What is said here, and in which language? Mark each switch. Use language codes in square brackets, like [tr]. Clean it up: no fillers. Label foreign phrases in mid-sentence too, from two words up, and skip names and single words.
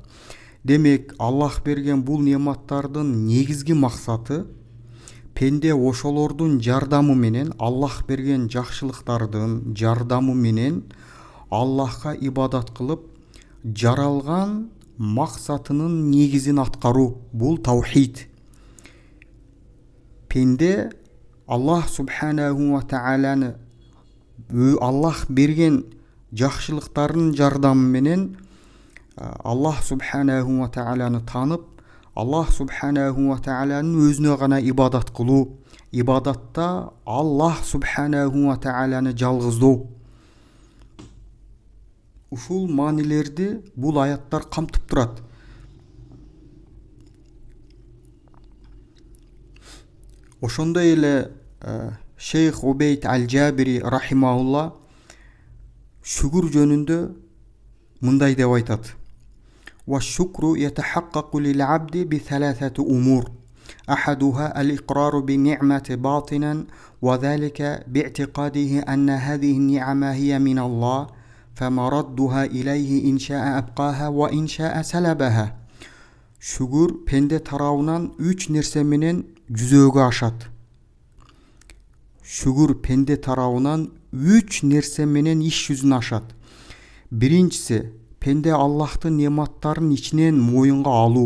[ky] Демек, Аллах берген бул нематтардын негизги максаты пенде ошолордун жардамы менен, Аллах берген жакшылыктардын жардамы менен Аллахка ибадат кылып, жаралган максатынын негизин аткаруу. Бул таухид. Пенде Аллах [ar] سبحانه وتعالى, [ky] Аллах берген жакшылыктарын жардамы менен Аллах [ar] سبحانه وتعالى [ky] танып, Аллах [ar] سبحانه وتعالى [ky] өзүнө гана ибадат кылуу. Ибадатта Аллах [ar] سبحانه وتعالى [ky] жалгыздоо. Ушул маанилерди бул аяттар камтып турат. Ошондой эле Шейх Убейд аль-Джабири рахимахулла шүгүр жөнүндө мындай деп айтат: [ar] "والشكر يتحقق للعبد بثلاثة أمور. أحدها الإقرار بالنعمة باطنا وذلك باعتقاده أن هذه النعم هي من الله فمردها إليه إن شاء أبقاها وإن شاء سلبها". [ky] Шүгүр пенде тарабынан 3 нерсе менен жүзөгө ашат. Шүгүр пенде тарабынан 3 нерсе менен иш жүзүн ашат. Биринчиси, пенде Аллахтын нематтарын ичинен моюнга алуу.